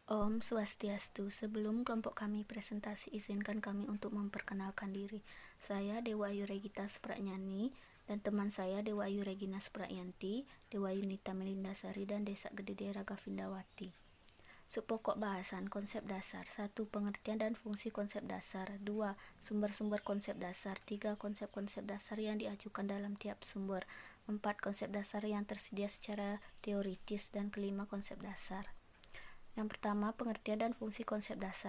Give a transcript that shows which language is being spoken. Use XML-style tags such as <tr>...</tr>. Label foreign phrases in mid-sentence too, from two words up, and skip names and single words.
<id>Om Swastiastu. Sebelum kelompok kami presentasi, izinkan kami untuk memperkenalkan diri. Saya Dewa Ayu Regita Supranyani dan teman saya Dewa Ayu Regina Supryanti, Dewa Yunita Melindasari, dan Desa Gedede Raga Vindawati. Subpokok bahasan konsep dasar. 1. Pengertian dan fungsi konsep dasar. 2. Sumber-sumber konsep dasar. 3. Konsep-konsep dasar yang diajukan dalam tiap sumber. 4. Konsep dasar yang tersedia secara teoritis. Dan kelima, konsep dasar. Yang pertama, pengertian dan fungsi konsep dasar.</id>